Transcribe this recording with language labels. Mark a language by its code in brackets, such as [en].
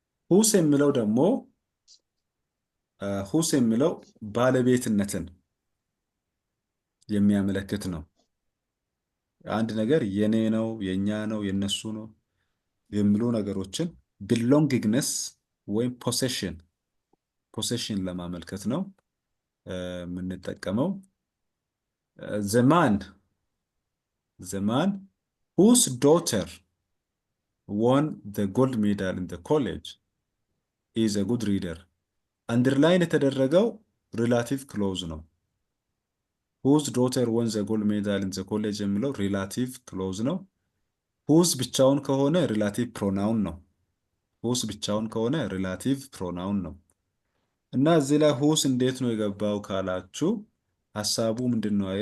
[am] ሁስ የሚለው ደግሞ ሁስ የሚለው ባለቤትነትን የሚያመለክት ነው። አንድ ነገር የኔ ነው፣ የኛ ነው፣ የነሱ ነው የሚሉ ነገሮችን ቢሎንጊንግነስ ወይም ፖሴሽን ለማመልከት ነው የምንጠቀመው። ዘማን [en] the man whose daughter won the gold medal in the college is a good reader. [am] አንደርላይን የተደረገው ሪላቲቭ ክሎዝ ነው። [en] whose daughter won the gold medal in the college [am] የሚለው ሪላቲቭ ክሎዝ ነው። whose ብቻውን ከሆነ ሪላቲቭ ፕሮናውን ነው። whose ብቻውን ከሆነ ሪላቲቭ ፕሮናውን ነው። እና እዚህ ላይ whose እንዴት ነው የገባው ካላችሁ ሐሳቡ ምንድነው?